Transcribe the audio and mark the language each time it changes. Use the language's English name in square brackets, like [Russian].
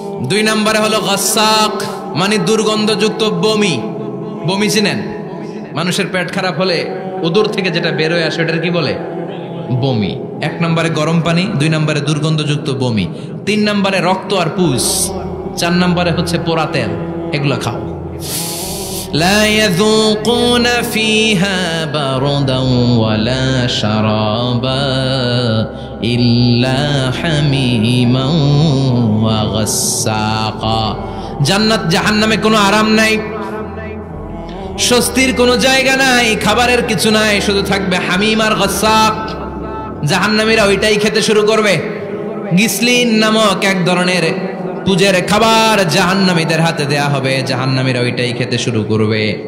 [Bangla] 2 নম্বরে হলো গাসাক, মানে দুর্গন্ধযুক্ত বমি। বমি চিনেন? মানুষের পেট খারাপ হলে উদর থেকে যেটা বের হয়ে আসে, এটার কি বলে? বমি। 1 নম্বরে গরম পানি, 2 নম্বরে দুর্গন্ধযুক্ত বমি, 3 নম্বরে রক্ত আর পুষ, 4 নম্বরে হচ্ছে পোড়া তেল। এগুলো খাও। [Arabic] لا يذوقون فيها بردا ولا شرابا إلا حميما وغساقا। [Bangla] জান্নাত জাহান্নামে কোনো আরাম নাই, স্বস্তির কোনো জায়গা নাই, খাবারের কিছু নাই, শুধু থাকবে হামিম আর গাসাক। জাহান্নামীরা ওইটাই খেতে শুরু করবে। গিসলিন নামক এক ধরনের পূজের খাবার জাহান্নামীদের হাতে দেয়া হবে, জাহান্নামীরা ওইটাই খেতে শুরু করবে।